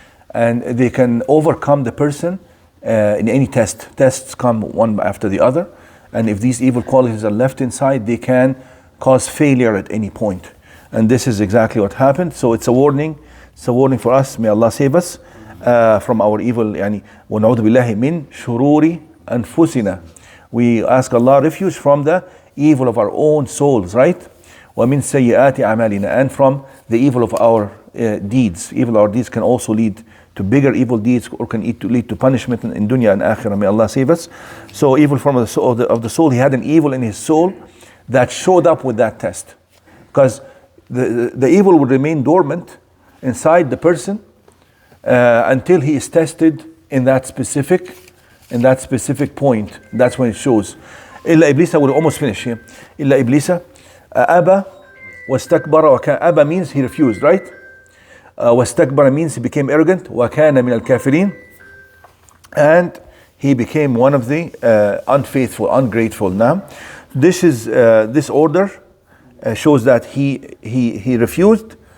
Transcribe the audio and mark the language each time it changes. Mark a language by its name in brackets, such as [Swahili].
[English] and they can overcome the person in any test. Tests come one after the other, and if these evil qualities are left inside, they can cause failure at any point. And this is exactly what happened. So it's a warning. It's a warning for us. May Allah save us from our evil. [Arabic] Yani, وَنَعُوذُ بِاللَّهِ مِنْ شُرُورِ أَنفُسِنَا. [English] We ask Allah refuge from the evil of our own souls, right? [Arabic] وَمِنْ سَيِّئَاتِ أَعْمَالِنَا. [English] And from the evil of our deeds. Evil of our deeds can also lead to bigger evil deeds, or can lead to punishment in dunya and akhirah. May Allah save us. So evil from of the soul, he had an evil in his soul that showed up with that test. Because the evil would remain dormant inside the person until he is tested in that specific point. That's when it shows. [Arabic] إلا إبليس, [English] I will almost finish here. [Arabic] إلا إبليس أبى واستكبر وكان. [English] أبى means he refused, right? واستكبر means he became arrogant. [Arabic] وكان من الكافرين, [English] and he became one of the unfaithful, ungrateful. Now, this order shows that he refused.